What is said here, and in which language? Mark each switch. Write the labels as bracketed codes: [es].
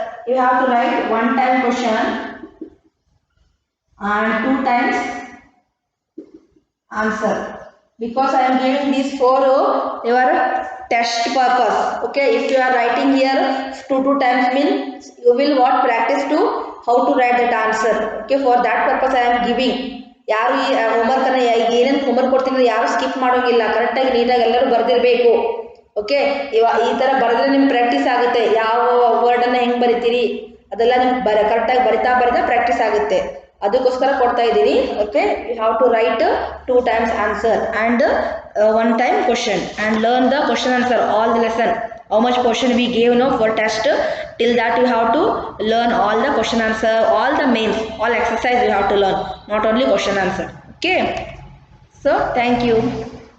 [en] You have to write one time question and two times answer, because I am giving these for your test purpose. Okay, if you are writing here two times means you will what practice to how to write that answer. Okay, for that purpose I am giving. [kn] ಯಾರು ಈ homework ಅನ್ನ ಏನೇನು homework ಕೊಡ್ತೀನಿ ಯಾರು skip ಮಾಡೋಂಗಿಲ್ಲ, ಕರೆಕ್ಟಾಗಿ ನೀಟಾಗಿ ಎಲ್ಲರೂ ಬರೆದಿರಬೇಕು. ಓಕೆ, ಈ ಥರ ಬರೆದ್ರೆ ನಿಮ್ಗೆ ಪ್ರಾಕ್ಟೀಸ್ ಆಗುತ್ತೆ. ಯಾವ ವರ್ಡನ್ನು ಹೆಂಗೆ ಬರಿತೀರಿ ಅದೆಲ್ಲ ನಿಮ್ಗೆ ಕರೆಕ್ಟಾಗಿ ಬರಿತಾ ಪ್ರಾಕ್ಟೀಸ್ ಆಗುತ್ತೆ. ಅದಕ್ಕೋಸ್ಕರ ಕೊಡ್ತಾ ಇದ್ದೀನಿ. [en] Okay, you have to write 2 times answer and 1 time question and learn the question answer all the lesson. How much question we gave now for test, till that you have to learn all the question answer, all the mains, all exercise you have to learn, not only question answer. Okay, so thank you.